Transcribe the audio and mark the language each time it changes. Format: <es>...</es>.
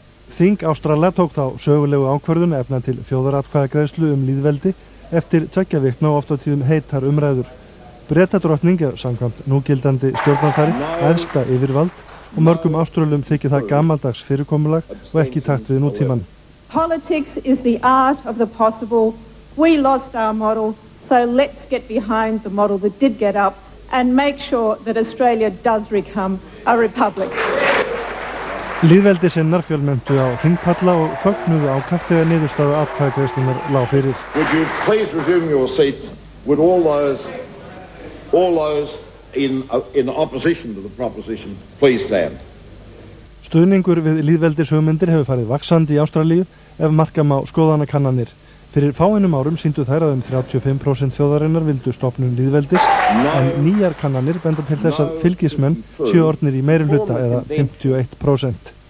<is>Þing Ástrala tók þá sögulegu ákvörðun að efna til þjóðaratkvæðagreiðslu lýðveldi eftir 2 vikna og oft á tíðum heitar umræður. Bretadrottning samkvæmt núgildandi stjórnarfari æðsta yfirvald og mörgum Áströlum þykir það gamaldags fyrirkomulag og ekki í takt við nútímann.</is> <en>Politics is the art of the possible. We lost our model, so let's get behind the model that did get up and make sure that Australia does become a republic.</en> <is>Lýðveldisinnar fjölmenntu á þingpalla og fögnuðu ákaft þegar niðurstaða atkvæðagreiðslunnar lá fyrir.</is> <en>Would you please resume your seats? Would all those in opposition to the proposition please stand?</en> <is>Stuðningur við lýðveldishugmyndir hefur farið vaxandi í Ástralíu ef marka má skoðanakannanir. Fyrir fáeinum árum sýndu þær að 35% þjóðarinnar vildu stofnun lýðveldis en nýjar kannanir benda til þess að fylgismenn séu orðnir í meirihluta eða 51%.</is>